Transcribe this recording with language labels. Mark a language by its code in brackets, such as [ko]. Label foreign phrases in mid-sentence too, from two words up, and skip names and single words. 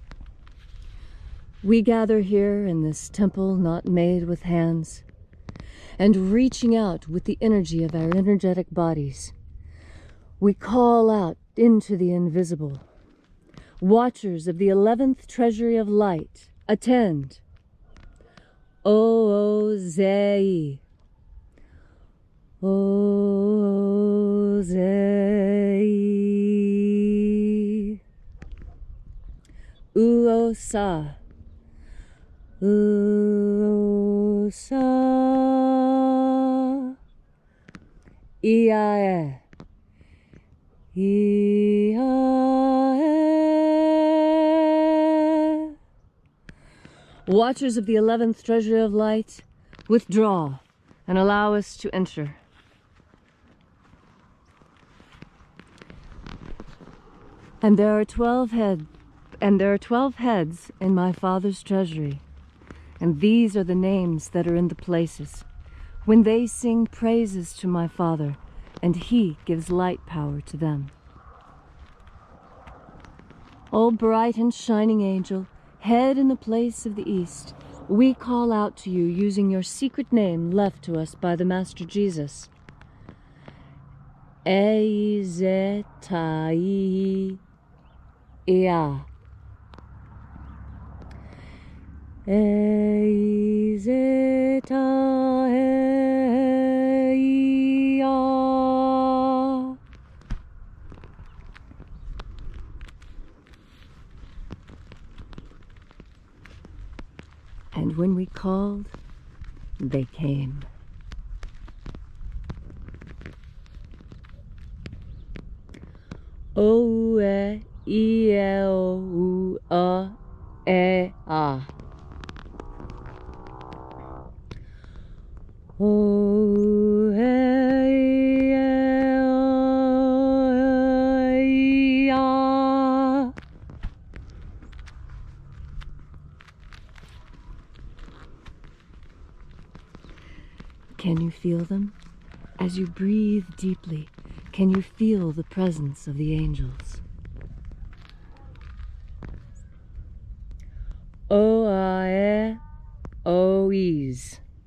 [en] We gather here in this temple not made with hands, and reaching out with the energy of our energetic bodies. We call out into the invisible. Watchers of the 11th Treasury of Light, attend. Ozei. Ozei. Uosa. Uosa. Iae. Iae. Watchers of the 11th Treasury of Light, withdraw and allow us to enter. And there are 12 heads in my Father's treasury, and these are the names that are in the places, when they sing praises to my Father, and he gives light power to them. O bright and shining angel, head in the place of the east, we call out to you using your secret name left to us by the Master Jesus. Eizetai. Ea. Eizetai. And when we called, they came. O e I e o u a e a. O e I e o e a. Can you feel them? As you breathe deeply, can you feel the presence of the angels? O-I-E, O-E's.